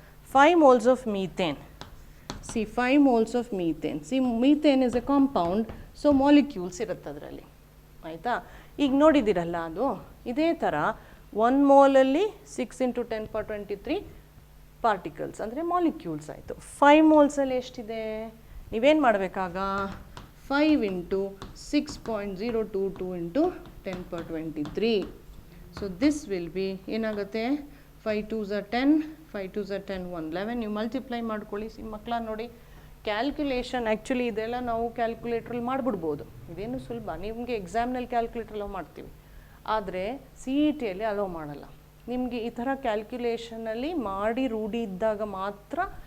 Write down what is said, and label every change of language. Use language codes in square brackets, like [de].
[en] 5 moles of methane. See 5 moles of methane. See methane is a compound, so molecules [kn] ಇರುತ್ತೆ ಅದರಲ್ಲಿ, ಆಯಿತಾ? ಈಗ ನೋಡಿದ್ದೀರಲ್ಲ, ಅದು ಇದೇ ಥರ 1 ಮೋಲಲ್ಲಿ [en] 6 into 10 power 23 [kn] ಪಾರ್ಟಿಕಲ್ಸ್ ಅಂದರೆ ಮಾಲಿಕ್ಯೂಲ್ಸ್ ಆಯಿತು. 5 ಮೋಲ್ಸಲ್ಲಿ ಎಷ್ಟಿದೆ? ನೀವೇನು ಮಾಡಬೇಕಾಗ [en] 5 into 6.022 into 10 power 23. So this will be [kn] ಏನಾಗುತ್ತೆ, [en] 5 2s are 10, 5 2s are 10, 1 11. [kn] ನೀವು ಮಲ್ಟಿಪ್ಲೈ ಮಾಡ್ಕೊಳ್ಳಿ. ಮಕ್ಕಳ ನೋಡಿ, ಕ್ಯಾಲ್ಕುಲೇಷನ್ ಆ್ಯಕ್ಚುಲಿ ಇದೆಲ್ಲ ನಾವು ಕ್ಯಾಲ್ಕುಲೇಟ್ರಲ್ಲಿ ಮಾಡಿಬಿಡ್ಬೋದು, ಇದೇನು ಸುಲಭ. ನಿಮಗೆ ಎಕ್ಸಾಮ್ನಲ್ಲಿ ಕ್ಯಾಲ್ಕುಲೇಟರ್ ಅಲೋ ಮಾಡ್ತೀವಿ, ಆದರೆ CETಯಲ್ಲಿ ಅಲೋ ಮಾಡಲ್ಲ. ನಿಮಗೆ ಈ ಥರ ಕ್ಯಾಲ್ಕುಲೇಷನಲ್ಲಿ ಮಾಡಿ ರೂಢಿ ಇದ್ದಾಗ ಮಾತ್ರ